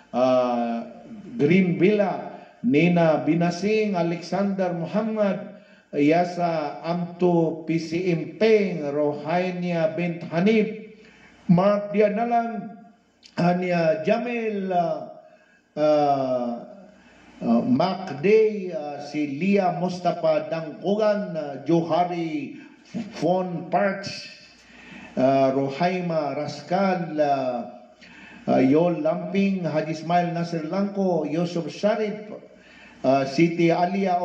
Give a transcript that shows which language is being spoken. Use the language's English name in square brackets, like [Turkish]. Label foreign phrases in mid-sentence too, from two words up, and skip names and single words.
[Filipino] Green Villa, Nina Binasing, Alexander Muhammad, Yasa Amto PCM Peng, Rohainia Bint Hanif, Mark Dianalan, Anya Jamil, Mac Day, si Lia Mustafa Dangkugan, Johari Fon Parks, Rohaima Rascal, Yol Lamping, Haji Ismail Nasir Langko, Yusuf Sharif, Siti Alia